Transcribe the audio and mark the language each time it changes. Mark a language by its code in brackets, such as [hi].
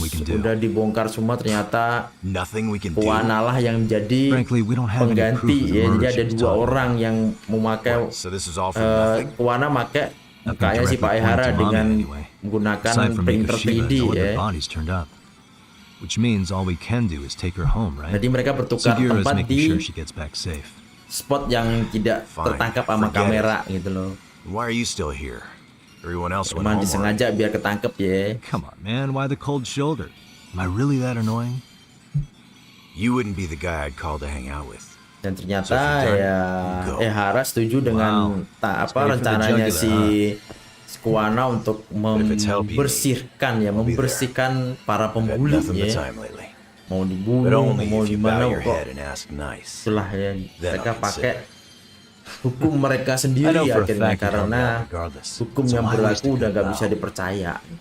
[id] Udah dibongkar semua, ternyata Kuwana lah yang menjadi pengganti ya. Jadi ada 2 orang yang memakai Kuwana pakai mukanya si Pak Akhirnya dengan menggunakan printer 3D ya. [en] Which means all we can do is take her home, right? [id] Jadi mereka bertukar tempat di spot yang tidak tertangkap sama kamera gitu loh. [en] Why are you still here? Everyone else went [id] Emang [en] home. [id] disengaja biar ketangkep ya. [en] Come on, man. Why the cold shoulder? Am I really that annoying? You wouldn't be the guy I'd call to hang out with. [id] Dan ternyata Ahara setuju dengan rencananya si Kuwana untuk membersihkan para pembuli ya. Mau dibunuh, mau gimana kok. Itulah ya, mereka pakai hukum mereka sendiri akhirnya karena hukum yang berlaku udah gak bisa dipercaya.